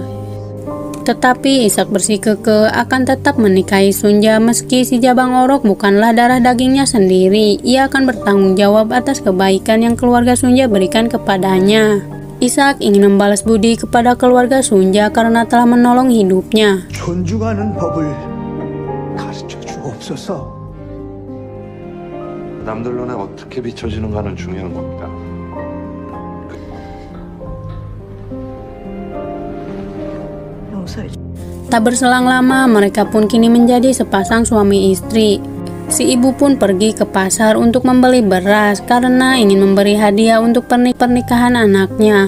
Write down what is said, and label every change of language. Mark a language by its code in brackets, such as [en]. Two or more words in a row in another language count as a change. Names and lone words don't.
[id] Tetapi Ishak bersikukuh akan tetap menikahi Sunja meski si Jabang Orok bukanlah darah dagingnya sendiri. Ia akan bertanggung jawab atas kebaikan yang keluarga Sunja berikan kepadanya. Ishak ingin membalas budi kepada keluarga Sunja karena telah menolong hidupnya. [ko] 존중하는 법을 가르쳐 주옵소서. 남들 눈에 어떻게 비춰지는가는 중요한 겁니다. [id] Tak berselang lama, mereka pun kini menjadi sepasang suami istri. Si ibu pun pergi ke pasar untuk membeli beras karena ingin memberi hadiah untuk pernikahan anaknya.